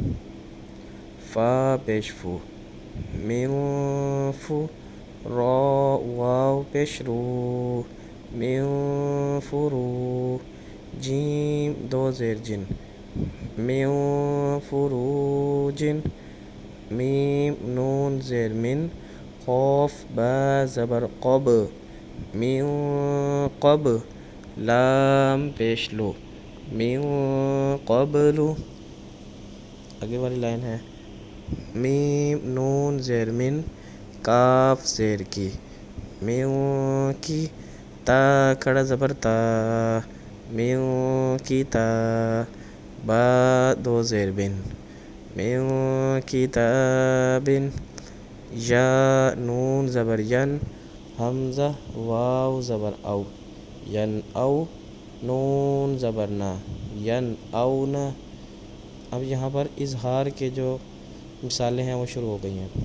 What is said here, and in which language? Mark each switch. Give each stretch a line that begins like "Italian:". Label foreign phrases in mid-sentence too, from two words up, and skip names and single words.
Urdu: فا پیش فو من فو را واو پیش رو من فرو جیم دو زیر جن من فرو جن میم نون زیر من قاف با زبر قب من قب لام پیش لو من قبل۔ آگے والی لائن ہے میم نون زیر من کاف زیر کی میوں کی تا کھڑا زبر تا میوں کی تا با دو زیر بن میوں کی تا بن یا نون زبر ین حمزہ واو زبر او ین او نون زبر نا ین او نا۔ اب یہاں پر اظہار کے جو مثالیں ہیں وہ شروع ہو گئی ہیں۔